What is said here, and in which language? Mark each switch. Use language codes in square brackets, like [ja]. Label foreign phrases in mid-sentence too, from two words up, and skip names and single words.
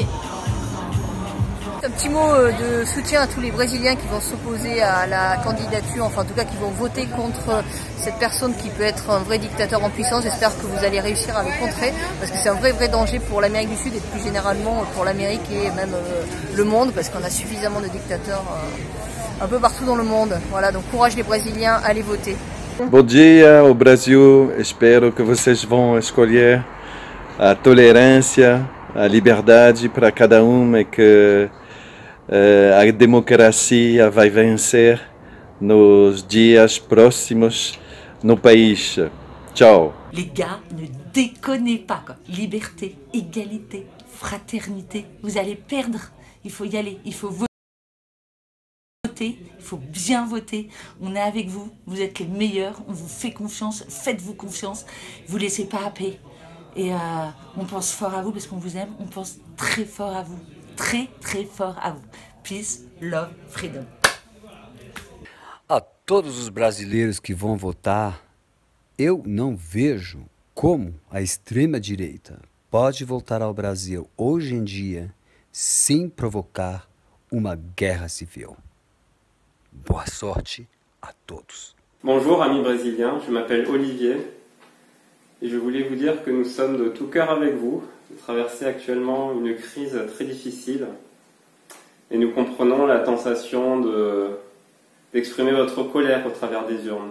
[fr] Un petit mot de soutien à tous les Brésiliens qui vont s'opposer à la candidature, enfin en tout cas qui vont voter contre cette personne qui peut être un vrai dictateur en puissance. J'espère que vous allez réussir à le contrer parce que c'est un vrai danger pour l'Amérique du Sud et plus généralement pour l'Amérique et même le monde parce qu'on a suffisamment de dictateurs un peu partout dans le monde. Voilà, donc courage les Brésiliens, allez voter. [pt] Bom dia, o Brasil. Espero que vocês vão escolher a tolerância, a liberdade para cada e que a democracia vai vencer nos dias próximos no país. Ciao. [fr] Les gars, ne déconnez pas quoi. Liberté, égalité, fraternité. Vous allez perdre. Il faut y aller. Il faut voter. Il faut bien voter. On est avec vous. Vous êtes les meilleurs. On vous fait confiance. Faites-vous confiance. Vous laissez pas happer. Et on pense fort à vous parce qu'on vous aime. On pense très fort à vous. Très fort à vous. [en] Peace, love, freedom. [pt] A todos os brasileiros que vão votar, eu não vejo como a extrema-direita pode voltar ao Brasil hoje em dia sem provocar uma guerra civil. Boa sorte a todos. [fr] Bonjour amis brésiliens, je m'appelle Olivier et je voulais vous dire que nous sommes de tout cœur avec vous. Vous traversez actuellement une crise très difficile et nous comprenons la tentation d'exprimer votre colère au travers des urnes.